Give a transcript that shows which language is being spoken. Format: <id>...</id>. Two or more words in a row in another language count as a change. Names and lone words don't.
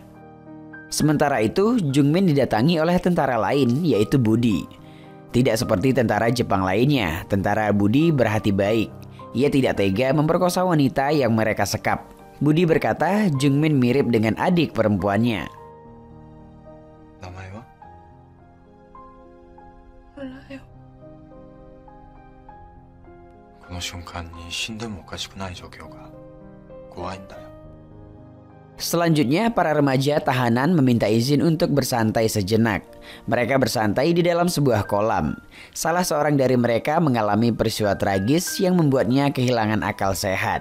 <id>Sementara itu, Jungmin didatangi oleh tentara lain, yaitu Budi. Tidak seperti tentara Jepang lainnya, tentara Budi berhati baik. Ia tidak tega memperkosa wanita yang mereka sekap. Budi berkata Jungmin mirip dengan adik perempuannya. Namanya?</id> <ko>몰라요.</ko> <ja>この瞬間に死んでもおかしくない状況が怖いんだよ.</ja> <id>Selanjutnya, para remaja tahanan meminta izin untuk bersantai sejenak. Mereka bersantai di dalam sebuah kolam. Salah seorang dari mereka mengalami peristiwa tragis yang membuatnya kehilangan akal sehat.</id>